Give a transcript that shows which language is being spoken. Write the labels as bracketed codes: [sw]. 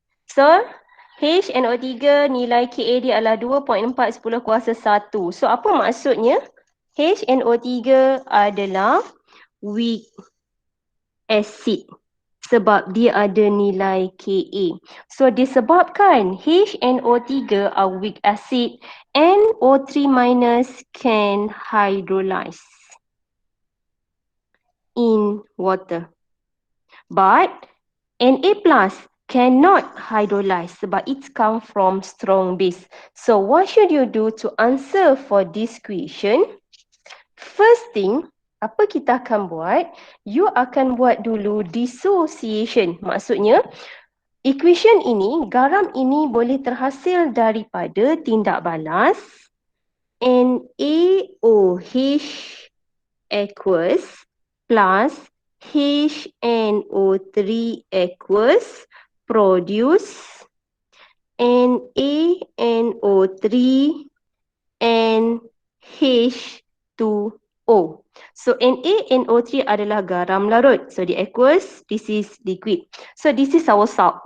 [ms] So HNO3 nilai Ka dia adalah 2.4 10 kuasa 1. So apa maksudnya? HNO3 adalah weak acid sebab dia ada nilai Ka. [en] So [ms] disebabkan [en] HNO3 are weak acid, NO3 minus can hydrolyze in water. But Na plus cannot hydrolyze [ms] sebab [en] it come from strong base. So what should you do to answer for this question? First thing, [ms] apa kita akan buat? You akan buat dulu dissociation. Maksudnya, equation ini, garam ini boleh terhasil daripada tindak balas NaOH aqueous plus HNO3 aqueous [en] produce NaNO3 and H2O. [ms] So NaNO3 adalah garam larut. [en] So the aqueous, this is liquid. So this is our salt.